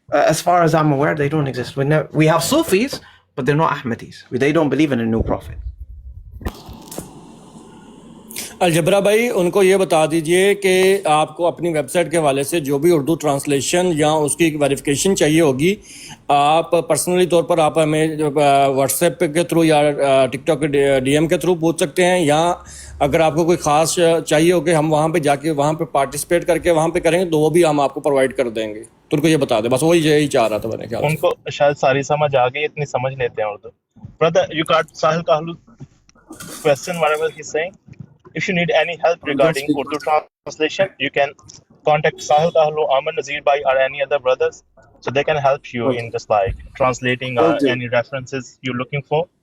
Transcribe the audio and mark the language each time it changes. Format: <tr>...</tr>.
<en>As far as I'm aware, they don't exist. We have Sufis, but they're not Ahmadis. They don't believe in a new prophet.</en> <ur>Algebra بھائی ان کو یہ بتا دیجئے کہ آپ کو اپنی ویب سائٹ کے حوالے سے جو بھی اردو ٹرانسلیشن یا اس کی ویریفیکیشن چاہیے ہوگی، آپ پرسنلی طور پر آپ ہمیں واٹس ایپ کے تھرو یا ٹک ٹاک کے ڈی ایم کے تھرو پوچھ سکتے ہیں، یا اگر آپ کو کوئی خاص چاہیے ہو کہ ہم وہاں پہ جا کے وہاں پہ پارٹیسپیٹ کر کے وہاں پہ کریں گے تو وہ بھی ہم آپ کو پرووائڈ کر دیں گے. تو ان کو یہ بتا دیں، بس وہی یہی چاہ رہا تھا میں نے خیال ان کو شاید ساری سمجھ آ گئی، اتنی سمجھ لیتے ہیں Urdu.</ur> <en>Brother, you got Sahil Kahlu's question, whatever he's saying. If you need any help regarding Urdu translation, you can contact Sahil Kahlu, Aman Nazir Bhai, or any other brothers, so they can help you in just like translating any references you're looking for.</en>